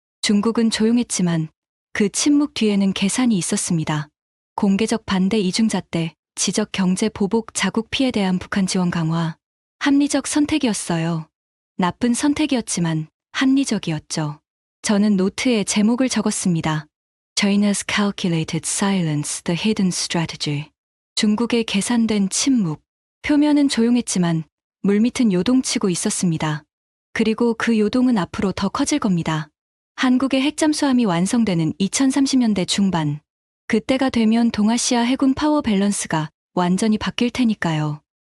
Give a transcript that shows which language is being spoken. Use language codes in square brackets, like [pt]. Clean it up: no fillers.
[ko] 중국은 조용했지만 그 침묵 뒤에는 계산이 있었습니다. 공개적 반대 이중자 때 지적 경제 보복 자국 피해에 대한 북한 지원 강화. 합리적 선택이었어요. 나쁜 선택이었지만 합리적이었죠. 저는 노트에 제목을 적었습니다. [en] China's calculated silence, the hidden strategy. [ko] 중국의 계산된 침묵. 표면은 조용했지만 물밑은 요동치고 있었습니다. 그리고 그 요동은 앞으로 더 커질 겁니다. 한국의 핵잠수함이 완성되는 2030년대 중반. 그때가 되면 동아시아 해군 파워 밸런스가 완전히 바뀔 테니까요.